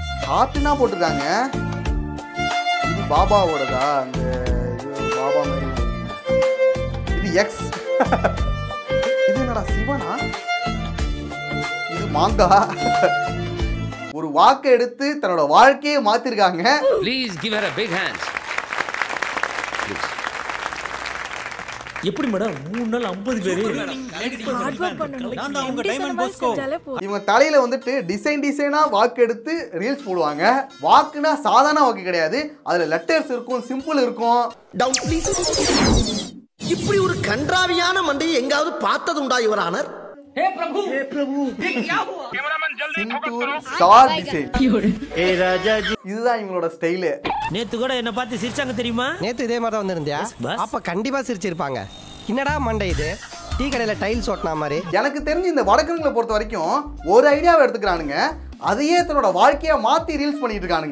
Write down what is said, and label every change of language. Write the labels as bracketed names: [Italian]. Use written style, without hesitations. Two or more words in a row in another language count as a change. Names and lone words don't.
[Tamil] ஹார்ட்னா போட்டிருக்காங்க. இது பாபாவோடதா? அந்த பாபா மாதிரி இது எக்ஸ். இது என்னடா சிவனா? இது மாங்கா. ஒரு வாக்கை எடுத்து தன்னோட வாழ்க்கையை மாத்திருக்காங்க. [English] please give her a big hand. [Tamil] எப்படி மேடம் 3 நாள் 50 பேர் இவங்க தலையில வந்துட்டு டிசைனா வாக்கு எடுத்து ரீல்ஸ் போடுவாங்க. வாக்குனா சாதாரண வாக்கு கிடையாது, அதுல லெட்டர்ஸ் இருக்கும், சிம்பிள் இருக்கும். இப்படி ஒரு கன்றாவியான மண்டையை எங்காவது பார்த்தது உண்டா [English] your honour? [Hindi] हे प्रभु ये क्या हुआ कैमरामैन जल्दी फोकस करो [Tamil] ஸ்டார் டிசைன். இதுதான் இவங்களோட ஸ்டைல். நேத்து கூட என்ன பார்த்து சிரிச்சாங்க தெரியுமா? நேத்து இதே மாதிரி தான் வந்திருந்தியா? அப்ப கண்டிப்பா சிரிச்சிருப்பாங்க. என்னடா மண்டை இது? டீ கடையில டைல்ஸ் ஓட்டனா மாதிரி. எனக்கு தெரிஞ்சு இந்த வடக்கன்களை பொறுத்த வரைக்கும் ஒரு ஐடியாவை எடுத்துக்கிறானுங்க, அதையே தன்னோட வாழ்க்கையை மாத்தி ரீல்ஸ் பண்ணிட்டு இருக்கானுங்க.